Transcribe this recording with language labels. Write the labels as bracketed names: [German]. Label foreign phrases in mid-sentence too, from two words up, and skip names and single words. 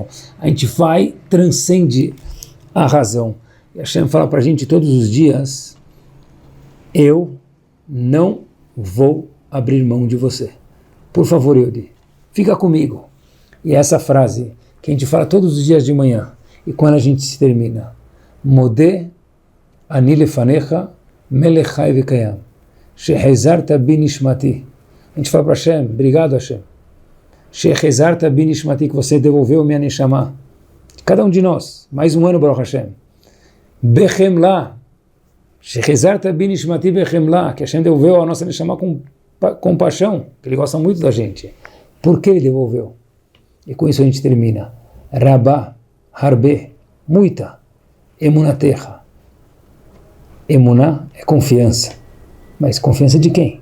[Portuguese] A gente transcende a razão. E Hashem fala para a gente todos os dias, eu não vou abrir mão de você. Por favor, Yehudi, fica comigo. E essa frase que a gente fala todos os dias de manhã, e quando a gente se termina, [Hebrew] מודה אני לפניך מלך חי וקיים שהחזרת בי נשמתי. [Portuguese] A gente fala para Hashem, obrigado Hashem, [Hebrew] שהחזרת בי נשמתי, [Portuguese] que você devolveu minha neshama. Cada um de nós, mais um ano, [Hebrew] ברוך השם בחמלה שהחזרת בי נשמתי בחמלה, [Portuguese] que Hashem devolveu a nossa neshama com compaixão, que ele gosta muito da gente. Por que ele devolveu? E com isso a gente termina. [Hebrew] רבה הרבה, [Portuguese] muita, emunatecha. Emuná é confiança. Mas confiança de quem?